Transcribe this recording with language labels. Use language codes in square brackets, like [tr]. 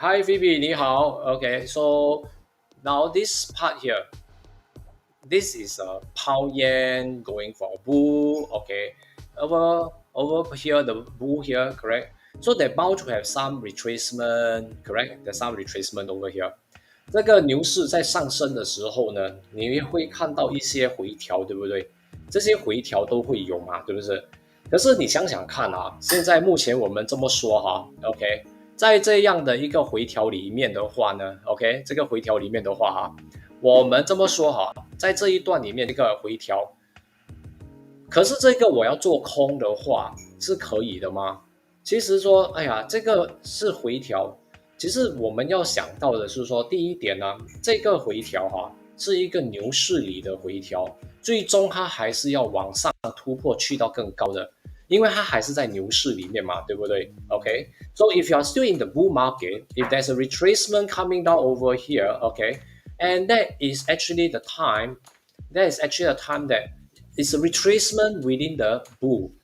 [en] Hi Phoebe, 你好. Okay. So now this part here, this is a pound yen going for a bull. Okay, over here the bull here, correct? So they're bound to have some retracement, correct? There's some retracement over here. [zh] 这个牛市在上升的时候呢，你会看到一些回调，对不对？这些回调都会有嘛，对不对？可是你想想看啊，现在目前我们这么说哈，OK，在这样的一个回调里面的话呢，OK，这个回调里面的话哈，我们这么说哈，在这一段里面这个回调，可是这个我要做空的话是可以的吗？其实说，哎呀，这个是回调。其实我们要想到的是说，第一点呢，这个回调是一个牛市里的回调，最终它还是要往上突破去到更高的，因为它还是在牛市里面嘛，对不对？OK， so if you are still in the bull market, if there's a retracement coming down over here, okay, and that is actually the time, that it's a retracement within the bull.